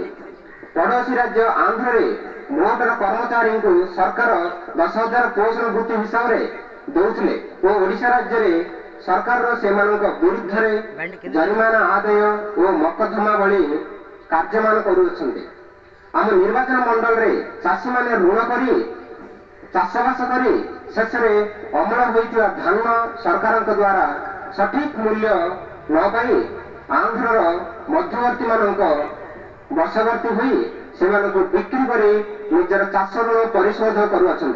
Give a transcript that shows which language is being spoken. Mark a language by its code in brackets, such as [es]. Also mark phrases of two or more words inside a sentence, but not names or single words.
[or] ପଡ଼ୋଶୀ ରାଜ୍ୟ ଆନ୍ଧ୍ରରେ ମୋଟର କର୍ମଚାରୀଙ୍କୁ ସରକାର 10,000 ପୋଷଣ ବୃତ୍ତି ହିସାବରେ ଦେଉଥିଲେ ଓ ଓଡ଼ିଶା ରାଜ୍ୟରେ ସରକାରର ସେମାନଙ୍କ ବିରୁଦ୍ଧରେ ଜରିମାନା ଆଦାୟ ଓ ମକଦ୍ଦମା ଭଳି କାର୍ଯ୍ୟମାନ କରୁଅଛନ୍ତି। ଆମ ନିର୍ବାଚନ ମଣ୍ଡଳରେ ଚାଷୀମାନେ ଋଣ କରି ଚାଷବାସ କରି ଶେଷେ ଅମଳ ହେଉଥିବା ଧାନ ସରକାର ଦ୍ୱାରା ସଠିକ ମୂଲ୍ୟ ନ ପାଇ ଆନ୍ଧ୍ର ମଧ୍ୟବର୍ତ୍ତୀ ମାନଙ୍କ ବଶବର୍ତ୍ତୀ ହୋଇ ସେ ବିକ୍ରି କରି ନିଜର ଚାଷ ଋଣ ପରିଶୋଧ କରୁଅଛନ୍ତି।